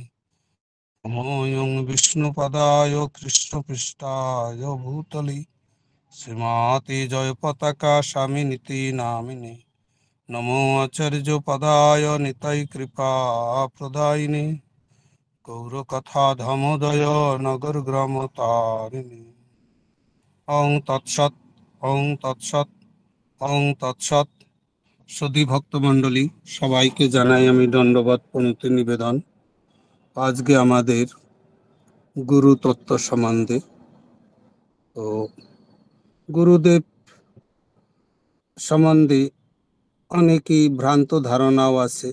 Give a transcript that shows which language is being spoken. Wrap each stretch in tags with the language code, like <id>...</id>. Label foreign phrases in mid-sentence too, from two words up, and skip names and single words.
<sa>नमोऽयं विष्णुपदाय कृष्णपृष्ठाय भूतले श्रीमते जयपताका स्वामिनिति नामिने। नमो आचार्यपदाय निताय कृपा प्रदायिने गौरकथा धमोदय नगर ग्राम तारिणी। ओं तत्सत ओं तत्सत ओं तत्सत।</sa> <bn>সুধী ভক্তমণ্ডলী, সবাইকে জানাই আমি দণ্ডবত প্রণতি নিবেদন। আজকে আমাদের গুরু তত্ত্ব সম্বন্ধে। তো গুরুদেব সম্বন্ধে অনেকই ভ্রান্ত ধারণাও আছে।</bn>